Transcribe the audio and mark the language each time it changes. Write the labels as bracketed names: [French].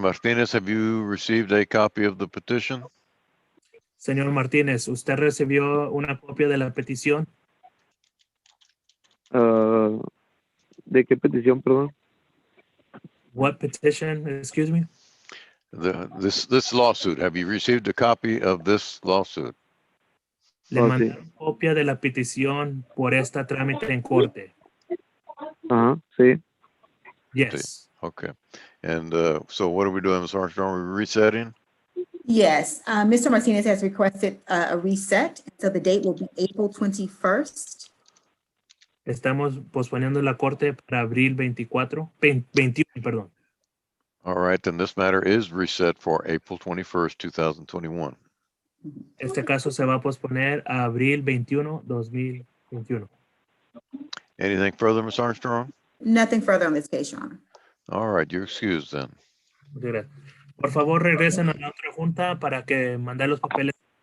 [English] Martinez, have you received a copy of the petition? [Spanish] Señor Martínez, ¿usted recibió una copia de la petición? ¿De qué petición, perdón? [English] What petition? Excuse me. This lawsuit. Have you received a copy of this lawsuit? [Spanish] Le Oh, sí. mandaron copia de la petición por esta trámite en corte. Ajá, sí. [English] Yes. Okay. And so what are we doing, Ms. Armstrong? Are we resetting? Yes, Mr. Martinez has requested a reset, so the date will be April 21st. [Spanish] Estamos posponiendo la corte para abril 21, perdón. [English] All right, then this matter is reset for April 21st, 2021. [Spanish] Este caso se va a posponer a abril 21, 2021. [English] Anything further, Ms. Armstrong? Nothing further on this case, Your Honor. All right, you're excused then. [Spanish] Muchas gracias. Por favor, regresen a la otra junta para que mandar los papeles.